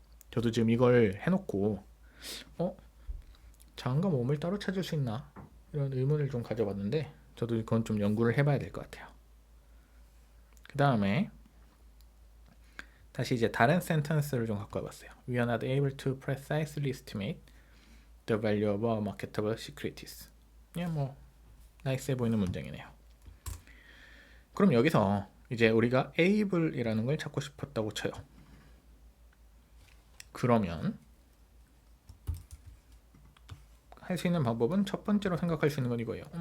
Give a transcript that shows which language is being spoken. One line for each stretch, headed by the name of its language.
Korean: 저도 지금 이걸 해놓고 자음과 모음을 따로 찾을 수 있나? 이런 의문을 좀 가져봤는데 저도 그건 좀 연구를 해봐야 될 것 같아요. 그 다음에 다시 이제 다른 센텐스를 좀 갖고 와봤어요.
English: We are not able to precisely estimate the value of our marketable securities.
Korean: 뭐 나이스해 보이는 문장이네요. 그럼 여기서 이제 우리가 able이라는 걸 찾고 싶었다고 쳐요. 그러면 할 수 있는 방법은 첫 번째로 생각할 수 있는 건 이거예요.